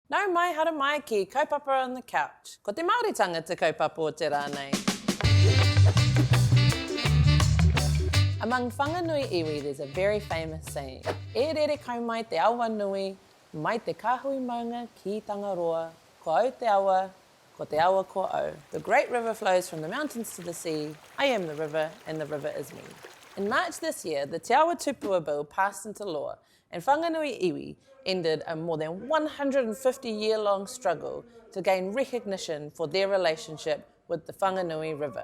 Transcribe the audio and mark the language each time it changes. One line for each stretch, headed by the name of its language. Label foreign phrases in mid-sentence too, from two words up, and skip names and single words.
Māori: Nau mai hara mai ki Kaupapa On The Couch. Ko te Māori tangata kaupapa o te rānei.
English: Among Whanganui iwi, there's a very famous saying.
Māori: E rere kau mai te awa nui, mai te kāhui maunga ki Tangaroa, ko au te awa, ko te awa ko au.
English: The great river flows from the mountains to the sea. I am the river, and the river is me. In March this year, the Te Awa Tupua Bill passed into law, and Whanganui iwi ended a more than 150-year-long struggle to gain recognition for their relationship with the Whanganui River.